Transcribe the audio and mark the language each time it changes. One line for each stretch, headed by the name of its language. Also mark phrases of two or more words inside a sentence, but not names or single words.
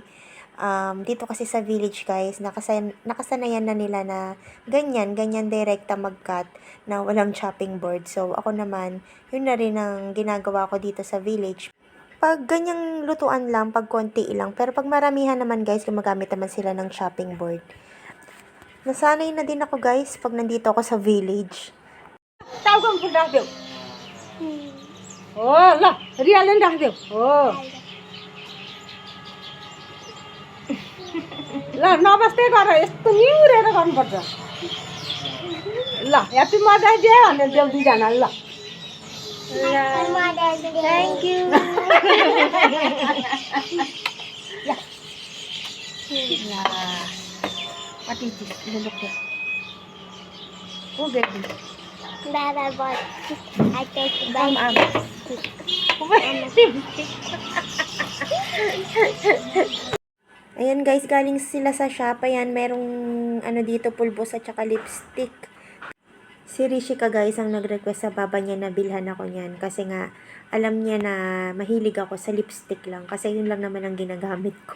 Filipino: Dito kasi sa village guys, nakasanayan na nila na ganyan direkta mag-cut na walang
English: chopping board.
Filipino: So ako naman, yun na rin ang ginagawa ko dito sa village. Pag ganyang lutuan lang, pag konti lang. Pero pag maramihan naman guys, gumagamit naman sila ng
English: chopping board.
Filipino: Nasanay na din ako guys pag nandito ako sa village.
Nepali: टाउको फुल राखिदेऊ हो ल रियाले पनि राखिदेऊ हो ल नबस्दै गर यस्तो निहुरेर गर्नुपर्छ ल
English: happy mother's day
Nepali: भनेर देऊ दुईजना ल
English: Thank you! What is this? Look there. Who get this? Dada bought. I took From back.
Filipino: Ayan guys, galing sila sa shop. Ayan, merong dito pulbos at saka lipstick. Si Rishika guys ang nag-request sa baba niya na bilhan ako niyan kasi nga alam niya na mahilig ako sa lipstick lang kasi yun lang naman ang ginagamit ko.